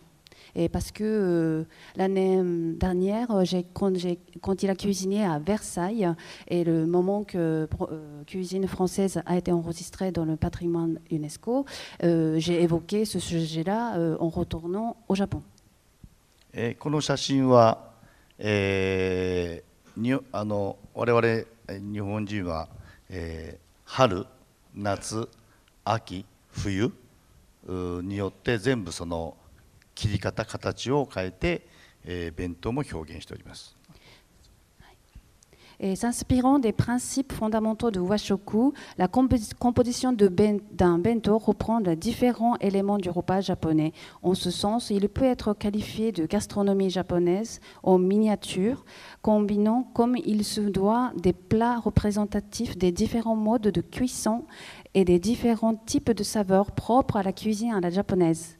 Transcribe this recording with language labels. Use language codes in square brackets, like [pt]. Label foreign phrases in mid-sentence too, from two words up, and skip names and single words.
[fr] Et parce que l'année dernière, quand il a cuisiné à Versailles, et le moment que cuisine française a été enregistrée dans le patrimoine UNESCO, j'ai évoqué ce sujet-là en retournant au Japon. [ja] この写真は、我々日本人は、春、夏、秋、冬によって全部その切り方、形を変えて、弁当も表現しております。 [fr] Et s'inspirant des principes fondamentaux de washoku, la composition d'un bento reprend les différents éléments du repas japonais. En ce sens, il peut être qualifié de gastronomie japonaise en miniature, combinant comme il se doit des plats représentatifs des différents modes de cuisson et des différents types de saveurs propres à la cuisine à la japonaise.